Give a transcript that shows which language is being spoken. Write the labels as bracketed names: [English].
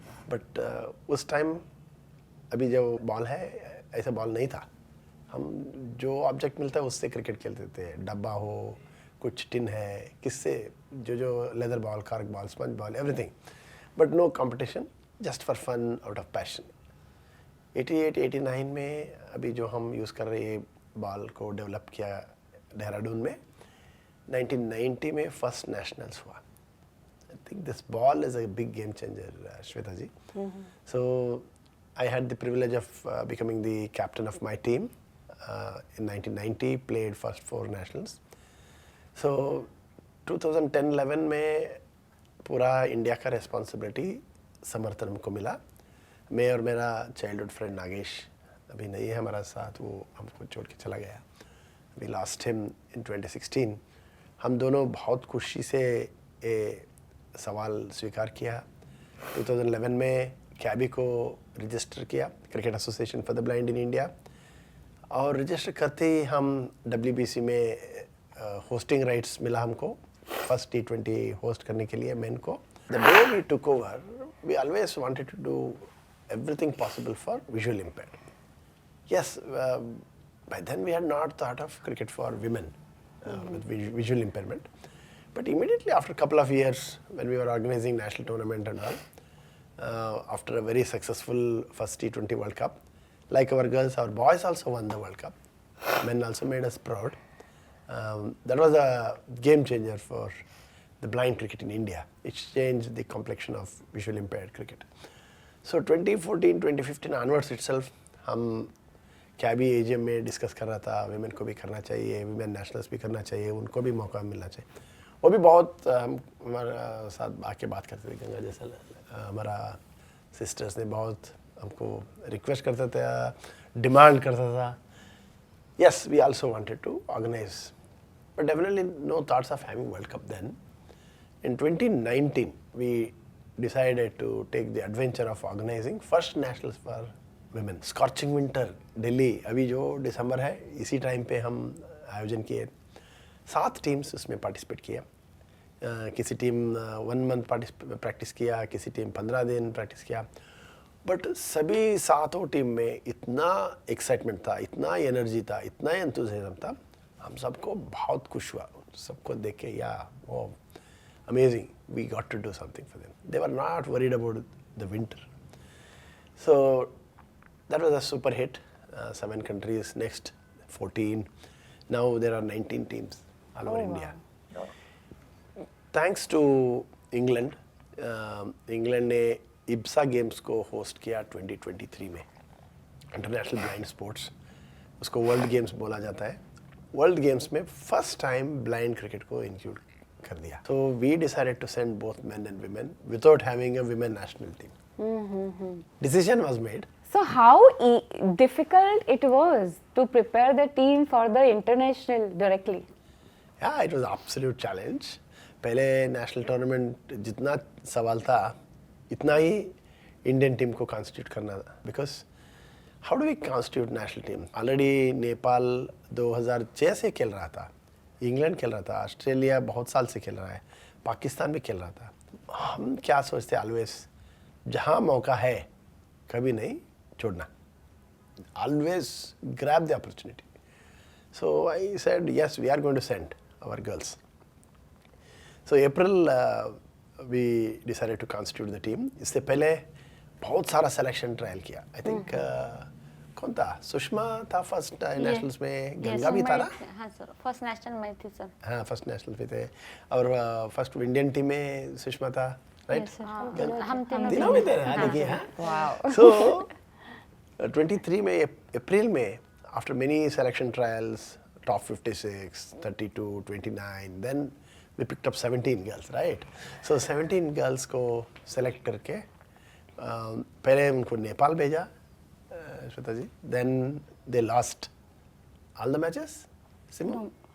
[Hindi] But उस time अभी जो बॉल है ऐसा बॉल नहीं था, हम जो ऑब्जेक्ट मिलता है उससे क्रिकेट खेलते थे, डब्बा हो, कुछ टिन है, किससे जो leather ball, cork ball, sponge ball, everything, [English] But no competition, just for fun, out of passion. [Hindi] 88-89 में अभी जो हम यूज़ कर रहे हैं बॉल को डेवलप किया देहरादून में, 1990 में फर्स्ट नेशनल्स हुआ। [English] I think this ball is a big game changer. Shweta ji, so I had the privilege of becoming the captain of my team in 1990, played first 4 nationals. So 2010-11 में पूरा India का responsibility समर्थन को मिला। [Hindi] मैं और मेरा चाइल्डहुड फ्रेंड नागेश अभी नहीं है हमारा साथ, वो हमको छोड़ के चला गया। [English] We lost him in 2016। [Hindi] हम दोनों बहुत खुशी से ये सवाल स्वीकार किया। 2011 में कैबी को रजिस्टर किया, cricket association for the blind in India, और रजिस्टर करते ही हम WBC में होस्टिंग राइट्स मिला हमको, फर्स्ट T20 होस्ट करने के लिए मेन को। [English] The day we took over, we always wanted to do everything possible for visual impaired. Yes, by then we had not thought of cricket for women with visual impairment. But immediately after a couple of years, when we were organizing national tournament and all, after a very successful first T20 World Cup, like our girls, our boys also won the World Cup. Men also made us proud. That was a game changer for the blind cricket in India. It changed the complexion of visual impaired cricket. So 2014, 2015 onwards itself, हम [Hindi] कैबी AGM में discuss कर रहा था, women को भी करना चाहिए, women nationals भी करना चाहिए, उनको भी मौका मिलना चाहिए। वो भी बहुत हम हमारा साथ आके बात करते थे। गंगा जैसा हमारा सिस्टर्स ने बहुत हमको रिक्वेस्ट करता था, डिमांड करता था। [English] Yes, we also wanted to organize, but definitely no thoughts of having World Cup then. In 2019, we decided to take the adventure of organizing first nationals for women. Scorching winter, Delhi. [Hindi] अभी जो दिसंबर है, इसी time पे हम आयोजन किए। 7 teams उसमें participate किया। किसी टीम 1 मंथ प्रैक्टिस किया, किसी टीम 15 दिन प्रैक्टिस किया। बट सभी 7 टीम में इतना एक्साइटमेंट था, इतना एनर्जी था, इतना एंथुसियाज्म था, हम सबको बहुत खुश हुआ। सबको देख के या वो [English] Amazing, we got to do something for them. They were not worried about the winter. So that was a super hit. 7 countries, next 14. Now there are 19 teams all over India. Thanks to England, [Hindi] England ने IBSA games को host किया 2023 में, international blind sports, उसको world games बोला जाता है। World games में first time blind cricket को इंक्लूड कर दिया। [English] So we decided to send both men and women without having a women national team. Decision was made. So how difficult it was to prepare the team for the international directly? Yeah, it was absolute challenge. [Hindi] पहले national tournament जितना सवाल था, इतना ही Indian team को constitute करना था। [English] Because how do we constitute national team? [Hindi] Already Nepal 2006 से खेल रहा था, इंग्लैंड खेल रहा था, ऑस्ट्रेलिया बहुत साल से खेल रहा है, पाकिस्तान भी खेल रहा था। हम क्या सोचते ऑलवेज, जहाँ मौका है कभी नहीं छोड़ना, [English] Always grab the opportunity. So I said yes, we are going to send our girls. So April we decided to constitute the team. [Hindi] इससे पहले बहुत सारा सिलेक्शन ट्रायल किया। [English] I think [Hindi] कौन था? सुषमा था फर्स्ट नेशनल्स में, गंगा भी था ना? हाँ सर, फर्स्ट नेशनल में थी सर। हाँ, फर्स्ट नेशनल पे थे। और फर्स्ट इंडियन टीम में सुषमा था, राइट? हम तीनों में थे ना, देखिए। हाँ, [English] Wow. So [Hindi] 23 में अप्रैल में, [English] after many selection trials, top 56, 32, 29, then we picked up 17 girls, right? So 17 girls [Hindi] को select करके पहले उनको नेपाल भेजा, [English] Shweta ji, then they lost all the matches, Simon?